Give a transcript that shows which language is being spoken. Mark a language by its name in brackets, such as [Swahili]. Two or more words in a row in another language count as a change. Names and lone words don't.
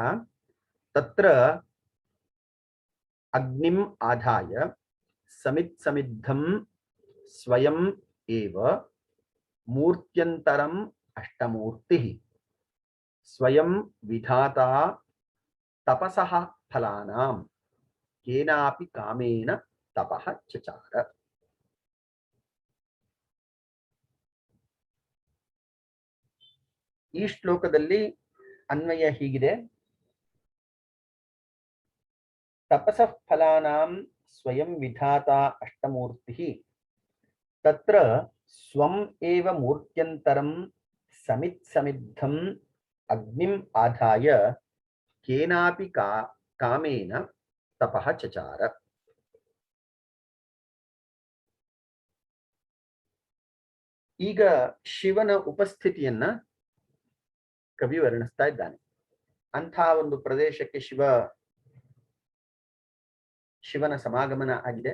[Sanskrit] तत्र अग्निम् आधाय समिद्धं स्वयं एव मूर्त्यन्तरम् अष्टमूर्तिः स्वयं विधाता तपसः फलानां केनापि कामेन तपः चचार। [Kannada] ಈ ಶ್ಲೋಕದಲ್ಲಿ ಅನ್ವಯ ಹೀಗಿದೆ. [Sanskrit] ತಪಸಃ ಫಲಾನಾಂ ಸ್ವಯಂ ವಿಧಾತಾ ಅಷ್ಟಮೂರ್ತಿಃ ತತ್ರ ಸ್ವಂ ಏವ ಮೂರ್ತ್ಯಂತರಂ ಸಮಿद्धಂ ಅಗ್ನಿಂ ಆಧಾಯ ಕೇನಾಪಿ ಕಾಮೇನ ತಪಃ ಚಚಾರ. [Kannada] ಈಗ ಶಿವನ ಉಪಸ್ಥಿತಿಯನ್ನ ಕವಿ ವರ್ಣಿಸ್ತಾ ಇದ್ದಾನೆ. ಅಂಥ ಒಂದು ಪ್ರದೇಶಕ್ಕೆ ಶಿವನ ಸಮಾಗಮನ ಆಗಿದೆ.